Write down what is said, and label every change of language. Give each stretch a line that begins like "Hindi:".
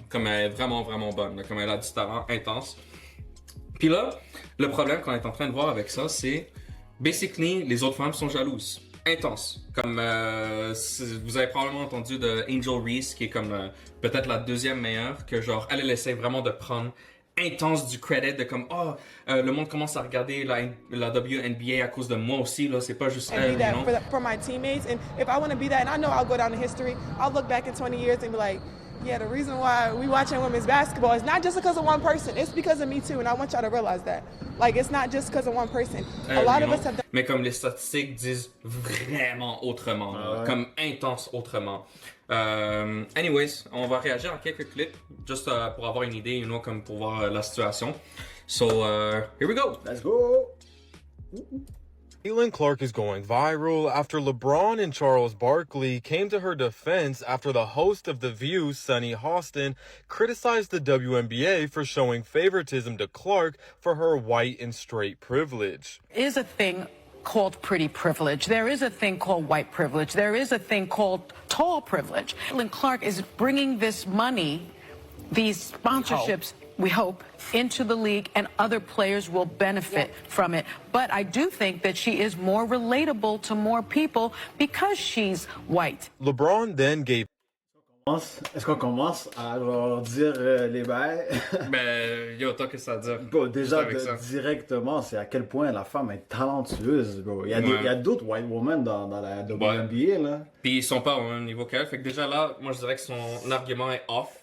French: Comme elle est vraiment, vraiment bonne. Là, comme elle a du talent intense. Puis là, le problème qu'on est en train de voir avec ça, c'est basically les autres femmes sont jalouses. Intense. Comme vous avez probablement entendu de Angel Reese, qui est comme peut-être la deuxième meilleure, que genre elle essaie vraiment de prendre intense du credit de comme le monde commence à regarder la WNBA à cause de moi aussi là, c'est pas juste elle,
English: that
French: non?
English: for my teammates, and if I want to be that, and I know I'll go down in history, I'll look back in 20 years and be like, yeah, the reason why we watching women's basketball is not just because of one person, it's because of me too, and I want y'all to realize that. Like, it's not just because of one person. A lot of us have done.
French: Mais comme les statistiques disent vraiment autrement, là, comme intense autrement. Anyways, on va réagir à quelques clips, juste pour avoir une idée, comme pour voir la situation.
English: So, here we go! Let's go! Caitlin Clark is going viral after LeBron and Charles Barkley came to her defense after the host of The View, Sunny Hostin, criticized the WNBA for showing favoritism to Clark for her white and straight privilege. Is a thing called pretty privilege. There is a thing called white privilege. There is a thing called tall privilege. Caitlin Clark is bringing this money, these sponsorships, we hope, into the league, and other players will benefit from it. But I do think that she is more relatable to more people because she's white. LeBron then gave
French: Est-ce qu'on commence à genre dire les bails? Ben, yo, tant que ça dure. Bon, déjà, Avec ça. directement, c'est à quel point la femme est talentueuse, bro. Il y a d'autres
English: white women
French: dans la WNBA, là. Puis ils sont pas au même niveau qu'elle. Fait que déjà là, moi je dirais que son argument est off.